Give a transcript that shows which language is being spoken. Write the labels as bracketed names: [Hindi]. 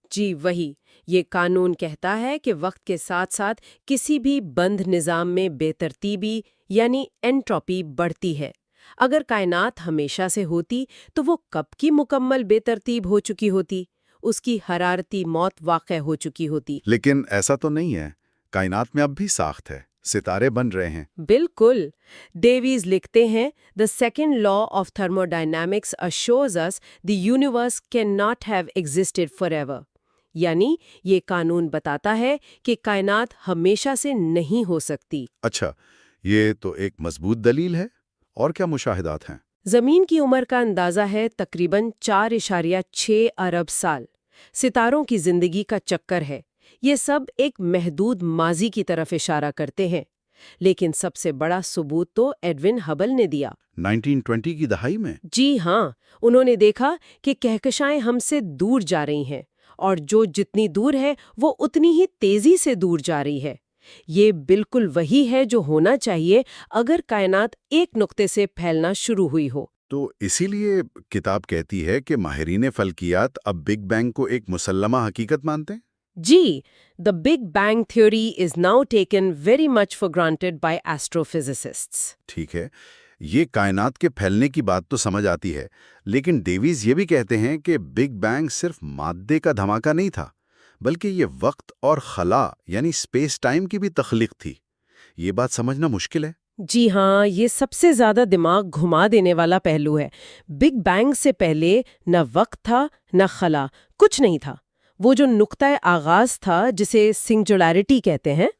[Urdu] جی وہی۔ یہ قانون کہتا ہے کہ وقت کے ساتھ ساتھ کسی بھی بند نظام میں بے ترتیبی یعنی انٹروپی بڑھتی ہے۔ اگر کائنات ہمیشہ سے ہوتی تو وہ کب کی مکمل بے ترتیب ہو چکی ہوتی، اس کی حرارتی موت واقع ہو چکی ہوتی۔ لیکن ایسا تو نہیں ہے، کائنات میں اب بھی ساخت ہے، ستارے بن رہے ہیں۔ بالکل۔ ڈیویز لکھتے ہیں، [English] "The second law of thermodynamics assures us the universe cannot have existed forever." [Urdu] یعنی یہ قانون بتاتا ہے کہ کائنات ہمیشہ سے نہیں ہو سکتی۔ اچھا، یہ تو ایک مضبوط دلیل ہے۔ اور کیا مشاہدات ہیں؟ زمین کی عمر کا اندازہ ہے تقریباً 4.6 ارب سال۔ ستاروں کی زندگی کا چکر ہے۔ یہ سب ایک محدود ماضی کی طرف اشارہ کرتے ہیں۔ لیکن سب سے بڑا ثبوت تو ایڈون ہبل نے دیا۔ 1920 کی دہائی میں؟ جی ہاں، انہوں نے دیکھا کہ کہکشائیں ہم سے دور جا رہی ہیں، اور جو جتنی دور ہے وہ اتنی ہی تیزی سے دور جا رہی ہے۔ یہ بالکل وہی ہے جو ہونا چاہیے اگر کائنات ایک نقطے سے پھیلنا شروع ہوئی ہو۔ تو اسی لیے کتاب کہتی ہے کہ ماہرین فلکیات اب بگ بینگ کو ایک مسلمہ حقیقت مانتے ہیں؟ [English] جی the big bang theory is now taken very much for granted by astrophysicists. [Urdu] ٹھیک ہے، یہ کائنات کے پھیلنے کی بات تو سمجھ آتی ہے، لیکن ڈیویز یہ بھی کہتے ہیں کہ بگ بینگ صرف مادے کا دھماکہ نہیں تھا، بلکہ یہ وقت اور خلا یعنی اسپیس ٹائم کی بھی تخلیق تھی۔ یہ بات سمجھنا مشکل ہے۔ جی ہاں، یہ سب سے زیادہ دماغ گھما دینے والا پہلو ہے۔ بگ بینگ سے پہلے نہ وقت تھا نہ خلا، کچھ نہیں تھا۔ وہ جو نقطۂ آغاز تھا جسے سنگولیرٹی کہتے ہیں،